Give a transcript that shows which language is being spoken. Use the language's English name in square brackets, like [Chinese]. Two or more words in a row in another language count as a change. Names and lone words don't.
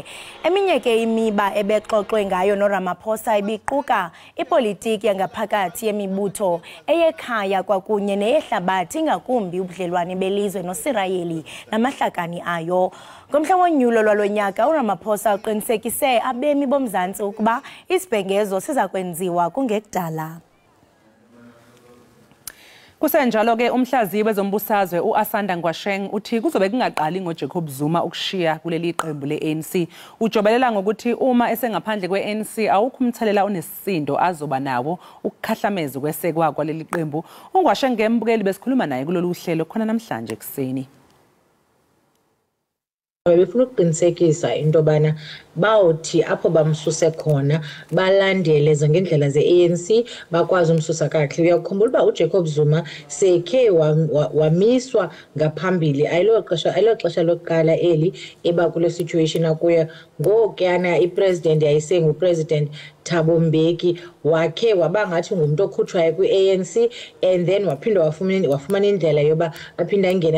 [Xhosa] Eminye ke imiba ebexoxwe ngayo noRamaphosa ibiquka ipolitiki yangaphakathi yemibutho eyekhaya kwakunye neyehlabathi ngakumbi ubudlelwane belizwe noSirayeli namahlakani ayo. Ngomhla wonyulo lwalonyaka uRamaphosa uqinisekise abemi bomzantsi ukuba isibhengezo siza kwenziwa kungekudala. Kusenjalo ke umhlaziyi wezombusazwe [Zulu] uAsanda Ngwasheng uthi kuzobe kungaqali ngoJacob Zuma ukushiya kuleli qembu leANC. Ujobelela ngokuthi uma esengaphandle kweANC awukho umthelela onesisindo azoba nawo ukukhahlameza kwesekwa kwaleli qembu. uNgwasheng ngembukeli besikhuluma naye kulolu hlelo khona namhlanje ekseni. [Xhosa] Befuna ukuqinisekisa into bana bawuthi apho bamsuse khona balandele ngendlela zeANC bakwazi umsusa kahle. Uyakhumbula uba uJacob Zuma sekhe wamiswa ngaphambili ayilo xesha lokuqala eli eba kule situation akuyo ngokuyana ipresident yayisengu president Thabo Mbeki wakhe wabangathi ngumuntu okhutshwayo kwiANC [English] and then [Xhosa] waphinda wafumana indlela yoba aphinda ingene.